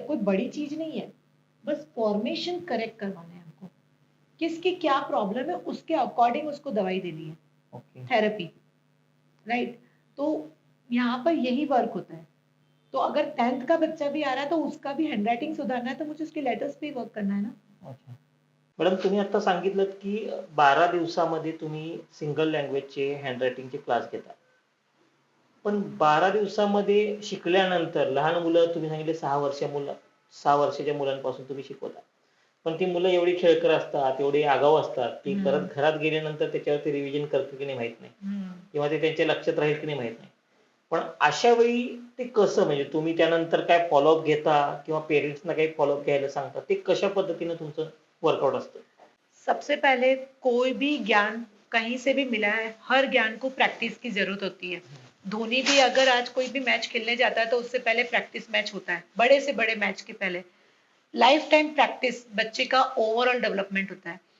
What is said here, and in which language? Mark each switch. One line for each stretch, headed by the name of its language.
Hindi: कोई बड़ी चीज नहीं है, बस फॉर्मेशन करेक्ट करवाना है हमको, किसकी क्या प्रॉब्लम है उसके अकॉर्डिंग उसको दवाई देनी है,
English: Okay therapy, right.
Hindi: तो यहाँ पर यही वर्क होता है। तो अगर 10th का बच्चा भी आ रहा है तो उसका भी हैंडराइटिंग सुधारना है तो मुझे उसके लेटर्स पे वर्क करना है ना।
Marathi: अच्छा मॅडम तुम्ही आता सांगितलं की 12 दिवसामध्ये तुम्ही सिंगल लँग्वेजचे हँडरायटिंगचे क्लास घेता. पण 12 दिवसामध्ये शिकल्यानंतर लहान मुलं तुम्ही सांगितले 6 वर्षाच्या मुलांपासून तुम्ही शिकवता. पण ती मुलं एवढी खेळकर असतात, एवढी आगाऊ असतात की परत घरात गेल्यानंतर त्याच्यावरती रिव्हिजन करतील की नाही माहित नाही किंवा ते त्यांच्या लक्षात राहील की नाही माहित नाही. पण अशा वेळी ते कसं म्हणजे तुम्ही त्यानंतर काय फॉलोअप घेता किंवा पेरेंट्सना काही फॉलोअप घ्यायला सांगता, ते कशा पद्धतीने तुमचं वर्कआउट असतं?
Hindi: सबसे पहले कोई भी ज्ञान कहीं से भी मिला है, हर ज्ञान को प्रैक्टिस की जरूरत होती है। धोनी भी अगर आज कोई भी मैच खेलने जाता है तो उससे पहले प्रैक्टिस मैच होता है, बड़े से बड़े मैच के पहले। लाइफ टाइम प्रैक्टिस बच्चे का ओवरऑल डेवलपमेंट होता है।